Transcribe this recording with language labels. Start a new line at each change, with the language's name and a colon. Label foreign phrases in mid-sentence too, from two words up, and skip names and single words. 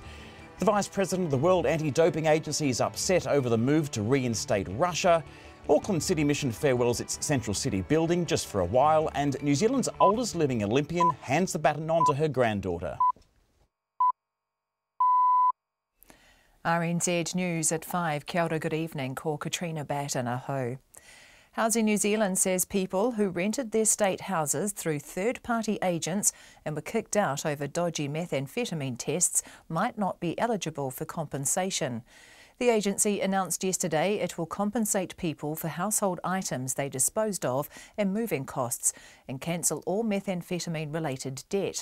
English: The Vice President of the World Anti-Doping Agency is upset over the move to reinstate Russia. Auckland City Mission farewells its Central City building just for a while, and New Zealand's oldest living Olympian hands the baton on to her granddaughter. RNZ News at 5.
Māori: Kia ora,
English: good evening.
Māori: Ko Katrina Batten aho.
English: Housing New Zealand says people who rented their state houses through third-party agents and were kicked out over dodgy methamphetamine tests might not be eligible for compensation. The agency announced yesterday it will compensate people for household items they disposed of and moving costs and cancel all methamphetamine-related debt.